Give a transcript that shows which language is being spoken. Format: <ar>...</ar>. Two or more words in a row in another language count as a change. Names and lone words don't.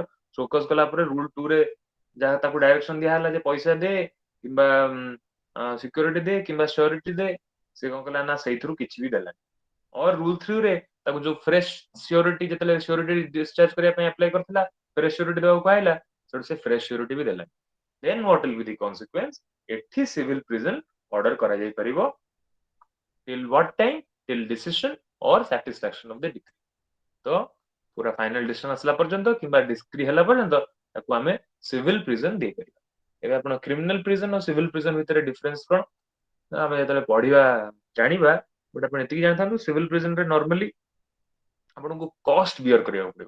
<or>ଶୋକଜ କଲା ପରେ ରୁଲ୍ 2 ରେ ଯାହା ତାକୁ ଡାଇରେକ୍ସନ ଦିଆହେଲା ଯେ ପଇସା ଦେ କିମ୍ବା ସିକ୍ୟୁରିଟି ଦେ କିମ୍ବା ସିଓରିଟି ଦେ, ସେ କଣ କଲା ନା ସେଇଥିରୁ କିଛି ବି ଦେଲାନି। और ରୁଲ୍ 3 ରେ ତାକୁ ଯୋଉ</or> <en>fresh surety</en> <or>ଯେତେବେଳେ</or> <en>surety discharge</en> <or>କରିବା ପାଇଁ ଆପ୍ଲାଏ କରିଥିଲା,</or> <en>fresh surety</en> <or>ଦେବାକୁ କୁହାହେଲା, ସେଠୁ ସେ</or> <en>fresh surety</en> <or>ବି ଦେଲାନି।</or> <en>then what will be the consequence?</en> <or>ଏଠି ସିଭିଲ ପ୍ରିଜନ ଅର୍ଡର କରାଯାଇ ପାରିବ</or> <en>till what time? Till decision or satisfaction of the decree।</en> <or>ତ ପୁରା</or> <en>final decision</en> <or>ଆସିଲା ପର୍ଯ୍ୟନ୍ତ କିମ୍ବା ଡିସ୍କ୍ରି ହେଲା ପର୍ଯ୍ୟନ୍ତ ତାକୁ ଆମେ</or> <en>civil prison</en> <or>ଦେଇପାରିବା। ଏବେ ଆପଣ</or> <en>criminal prison</en> <or>ଆଉ</or> <en>civil prison</en> <or>ଭିତରେ ଡିଫରେନ୍ସ କଣ ଆମେ ଯେତେବେଳେ ପଢିବା ଜାଣିବା, ବଟ୍ ଆପଣ ଏତିକି ଜାଣିଥାନ୍ତୁ</or> <en>civil prisonରେ</en> <or>ନର୍ମାଲି ଆପଣଙ୍କୁ କଷ୍ଟ ବିୟର କରିବାକୁ ପଡିବ।</or>